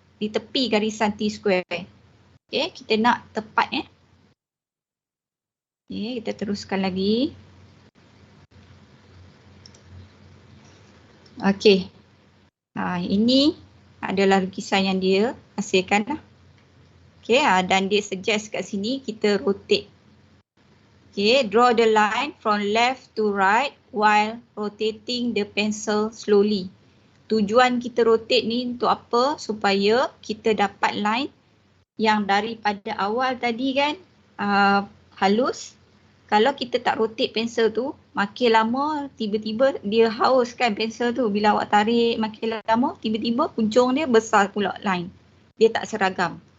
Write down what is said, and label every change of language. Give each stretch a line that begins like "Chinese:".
Malay: Di tepi garisan T-square. Okay, kita nak tepat Okay, kita teruskan lagi. Okay. Ini adalah lukisan yang dia hasilkan lah. Okay, dan dia suggest kat sini kita rotate.
English: Okay, draw the line from left to right while rotating the pencil slowly.
Malay: Tujuan kita rotate ni untuk apa? Supaya kita dapat line yang daripada awal tadi kan halus. Kalau kita tak rotate pensel tu, makin lama tiba-tiba dia haus kan pensel tu. Bila awak tarik makin lama, tiba-tiba hujung dia besar pula line. Dia tak seragam.